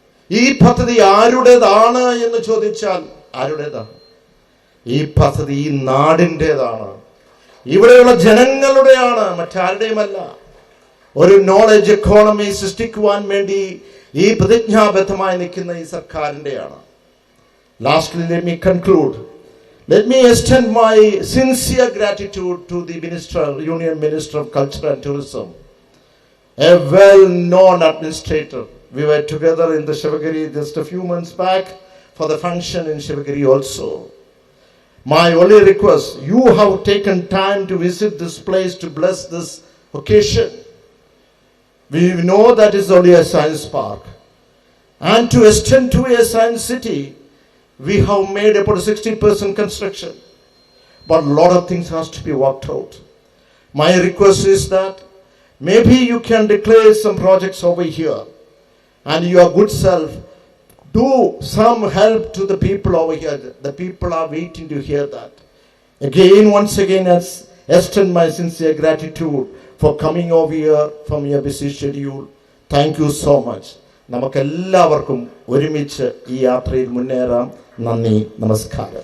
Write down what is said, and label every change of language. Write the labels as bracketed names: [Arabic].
[Malayalam] ഈ പദ്ധതി ആരുടേതാണ് എന്ന് ചോദിച്ചാൽ ആരുടേതാണ്? ഈ പദ്ധതി ഈ നാടിൻ്റെതാണ്, ഇവിടെയുള്ള ജനങ്ങളുടെയാണ്, മറ്റാരുടെയുമല്ല. ഒരു നോളജ് എക്കോണമി സൃഷ്ടിക്കുവാൻ വേണ്ടി ഈ പ്രതിജ്ഞാബദ്ധമായി നിൽക്കുന്ന ഈ സർക്കാരിൻ്റെയാണ്. [English] Lastly, let me conclude. Let me extend my sincere gratitude to the Union Minister of Culture and Tourism, a well-known administrator. We were together in the Shivagiri just a few months back for the function in Shivagiri also. My only request, you have taken time to visit this place to bless this occasion. We know that is only a science park. And to extend to a science city, we have made about 60% construction, but a lot of things has to be worked out. My request is that maybe you can declare some projects over here, and your good self do some help to the people over here. The people are waiting to hear that. Again, once again, I extend my sincere gratitude for coming over here from your busy schedule. Thank you so much. [Malayalam] നമുക്കെല്ലാവർക്കും ഒരുമിച്ച് ഈ യാത്രയിൽ മുന്നേറാം. നന്ദി, നമസ്കാരം.